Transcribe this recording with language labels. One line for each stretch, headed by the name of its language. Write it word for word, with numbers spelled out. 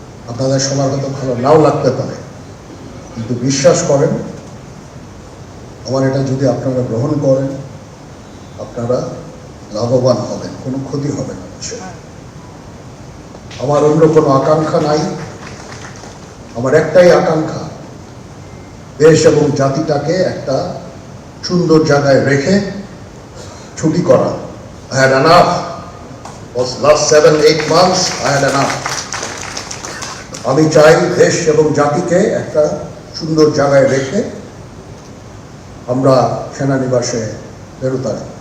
Bangla: আপনাদের সবার হয়তো ভালো নাও লাগতে পারে, কিন্তু বিশ্বাস করেন আমার এটা যদি আপনারা গ্রহণ করেন আপনারা লাভবান হবেন, কোনো ক্ষতি হবে না কিছু। আমার অন্য কোনো আকাঙ্ক্ষা নাই, আমার একটাই আকাঙ্ক্ষা দেশ এবং জাতিটাকে একটা সুন্দর জায়গায় রেখে ছুটি করা।
English: I had enough. Was last seven, eight months, I had enough.
Bangla: আমি চাই দেশ এবং জাতিকে একটা সুন্দর জায়গায় রেখে আমরা সেনানিবাসে বেরোতাম।